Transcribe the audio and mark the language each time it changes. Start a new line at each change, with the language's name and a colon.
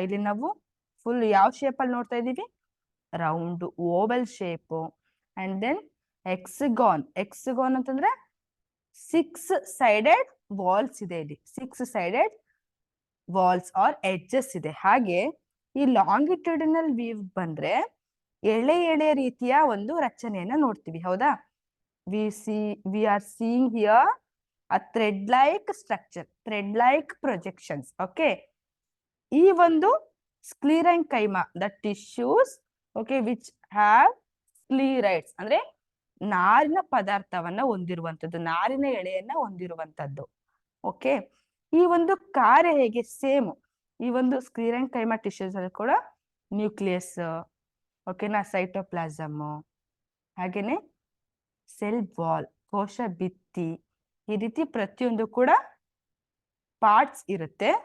Kannada: ಇಲ್ಲಿ ನಾವು ಫುಲ್ ಯಾವ ಶೇಪ್ ಅಲ್ಲಿ ನೋಡ್ತಾ ಇದೀವಿ? Round Oval shape and then ಎಕ್ಸಗಾನ್ ಅಂತಂದ್ರೆ 6 ಸೈಡೆಡ್ ವಾಲ್ಸ್ ಇದೆ. ಇಲ್ಲಿ 6 ಸೈಡೆಡ್ ವಾಲ್ಸ್ ಆರ್ ಎಡ್ಜಸ್ ಇದೆ. ಹಾಗೆ ಈ ಲಾಂಗಿಟ್ಯೂಡಿನಲ್ ವೀವ್ ಬಂದ್ರೆ ಎಳೆ ಎಳೆ ರೀತಿಯ ಒಂದು ರಚನೆಯನ್ನ ನೋಡ್ತೀವಿ. ಹೌದಾ?
English: we are seeing here a thread like structure, thread like projections.
Kannada: Okay, ಈ ಒಂದು ಸ್ಕ್ಲೆರೆಂಕೈಮ,
English: the tissues okay which have sclerites
Kannada: ಅಂದ್ರೆ ನಾರಿನ ಪದಾರ್ಥವನ್ನ ಹೊಂದಿರುವಂತದ್ದು, ನಾರಿನ ಎಳೆಯನ್ನ ಹೊಂದಿರುವಂತದ್ದು. ಓಕೆ, ಈ ಒಂದು ಕಾರ್ಯ ಹೇಗೆ? ಸೇಮ್ ಈ ಒಂದು ಸ್ಕ್ಲೆರೆಂಕೈಮ ಟಿಶ್ಯೂಸ್ ಅಲ್ಲಿ ಕೂಡ ನ್ಯೂಕ್ಲಿಯಸ್, ಓಕೆನಾ, ಸೈಟೋಪ್ಲಾಸಮ್, ಹಾಗೇನೆ ಸೆಲ್ ವಾಲ್, ಕೋಶ ಭಿತ್ತಿ, ಈ ರೀತಿ ಪ್ರತಿಯೊಂದು ಕೂಡ ಪಾರ್ಟ್ಸ್ ಇರುತ್ತೆ.